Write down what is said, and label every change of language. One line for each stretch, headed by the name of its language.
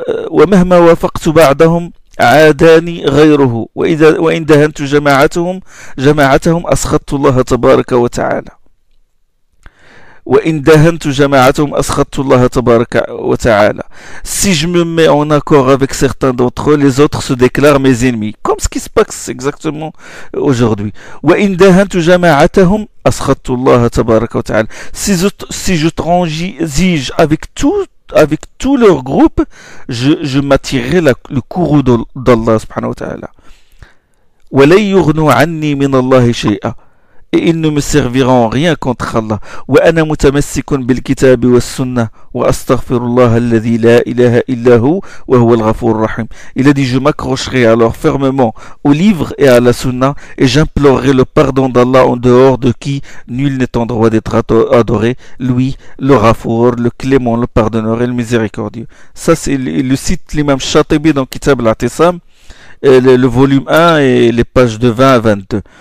Arabic: ومهما وافقت بعدهم عاداني غيره وإن دهنت جماعتهم أسخطت الله تبارك وتعالى. وإن دهنت جماعتهم أسخطت الله تبارك وتعالى.
French: Si je me mets en accord avec certains d'entre eux, les autres se déclarent mes ennemis, comme ce qui se passe exactement aujourd'hui.
Arabic: وإن دهنت جماعتهم أسخطت الله تبارك وتعالى.
French: Si je transige avec tout leur groupe, je m'attirerai le courroux d'Allah subhanahu wa ta'ala.
Arabic: ولن يغنوا عني من الله شيئا.
French: Et ils ne me serviront rien contre Allah.
Arabic: وأنا متمسك بالكتاب والسنة وأستغفر الله الذي لا إله إلا هو وهو الغفور الرحيم.
French: Il a dit, je m'accrocherai alors fermement au livre et à la sunna et j'implorerai le pardon d'Allah en dehors de qui nul n'est en droit d'être adoré, lui, le Ghafour, le clément, le pardonneur et le miséricordieux. Ça, c'est le cite l'imam Shatibi dans Kitab al-Atisam, le volume 1 et les pages de 20 à 22.